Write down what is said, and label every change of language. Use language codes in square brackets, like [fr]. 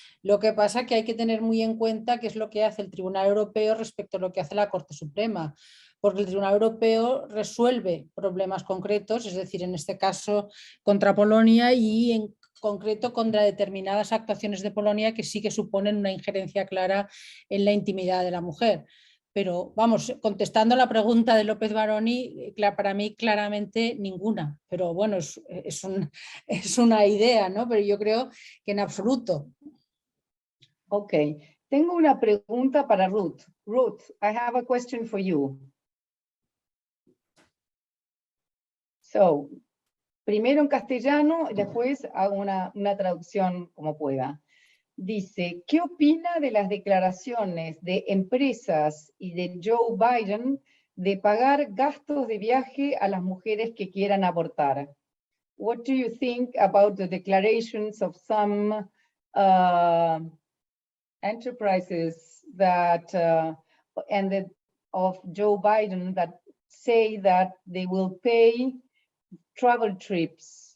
[es] Lo que pasa es que hay que tener muy en cuenta qué es lo que hace el Tribunal Europeo respecto a lo que hace la Corte Suprema, porque el Tribunal Europeo resuelve problemas concretos, es decir, en este caso contra Polonia y en concreto contra determinadas actuaciones de Polonia que sí que suponen una injerencia clara en la intimidad de la mujer. Pero vamos, contestando a la pregunta de López Baroni, para mí claramente ninguna, pero bueno, es una idea, ¿no? Pero yo creo que en absoluto. Ok, tengo una pregunta para Ruth. [en] Ruth, I have a question for you. [es] So, primero en castellano, después hago una traducción como pueda. Dice, ¿qué opina de las declaraciones de empresas y de Joe Biden de pagar gastos de viaje a las mujeres que quieran abortar? [en] What do you think about the declarations of some enterprises that of Joe Biden that say that they will pay travel trips